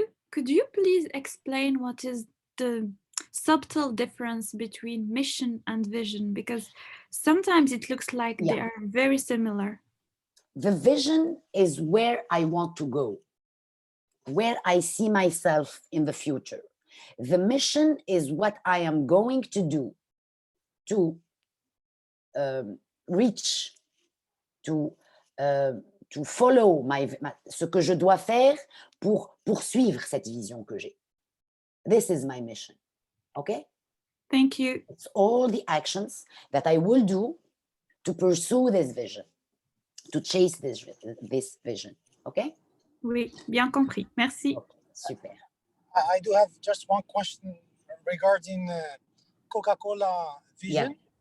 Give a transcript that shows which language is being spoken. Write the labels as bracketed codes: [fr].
[en] Could you please explain what is the subtle difference between mission and vision? Because sometimes it looks like they are very similar. The vision is where I want to go, where I see myself in the future. The mission is what I am going to do to reach, to follow [fr] ce que je dois faire pour poursuivre cette vision que j'ai. [en] This is my mission, okay? Thank you. It's all the actions that I will do to pursue this vision, to chase this vision, okay? [fr] Oui, bien compris. Merci. [en] Okay, super. I do have just one question regarding Coca-Cola vision.